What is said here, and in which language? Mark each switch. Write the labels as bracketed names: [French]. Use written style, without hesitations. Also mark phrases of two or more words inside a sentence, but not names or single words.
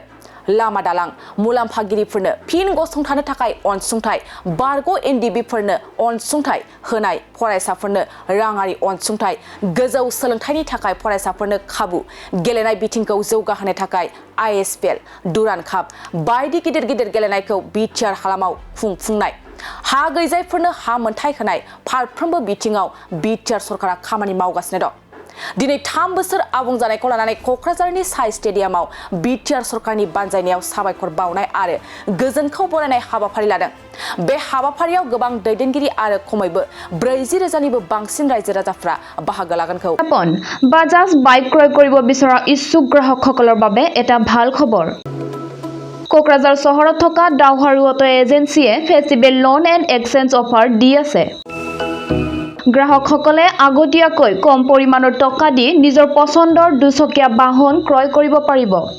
[Bodo] लामा दालां, मुलाम्फागिरिफोरनो फिन गसंथानो थाखाय अनसुंथाय, बारग' NDBफोरनो अनसुंथाय होनाय, फरायसाफोरनो राङारि अनसुंथाय, गोजौ सोलोंथायनि थाखाय फरायसाफोरनो खाबु, गेलेनाय बिथिंखौ जौगाहोनो थाखाय ISPL, दुरान काप बायदि गिदिर गिदिर गेलेनायखौ BTR हालामाव खुंफुंनाय, हा गैजायफोरनो हा मोनथाय होनाय फारफ्रोमबो बिथिङाव BTR सरकारा खामानि मावगासिनो दं। दिनै 3 बोसोर आबुं जानायखौ लानानै क'क्राझारनि SAI स्टेडियामाव BTR सरकारनि बानजायनायाव साबायखर बावनाय आरो गोजोनखौ बरायनाय हाबाफारि लादों। बे हाबाफारियाव गोबां दैदेनगिरि आरो खमैबो 40,000निबो बांसिन रायजो राजाफ्रा बाहागो लागोनखौ। [Assamese] বাজাজ বাইক ক্ৰয় কৰিব বিচৰা ইচ্ছুক গ্ৰাহকসকলৰ বাবে এটা ভাল খবৰ। কোকৰাঝাৰ চহৰত থকা ডাউহাৰু অটো এজেন্সিয়ে [English] festival loan and exchange offer [Assamese] দি আছে। গ্ৰাহকসকলে আগতীয়াকৈ কম পৰিমাণৰ টকা দি নিজৰ পছন্দৰ দুচকীয়া বাহন ক্ৰয় কৰিব পাৰিব।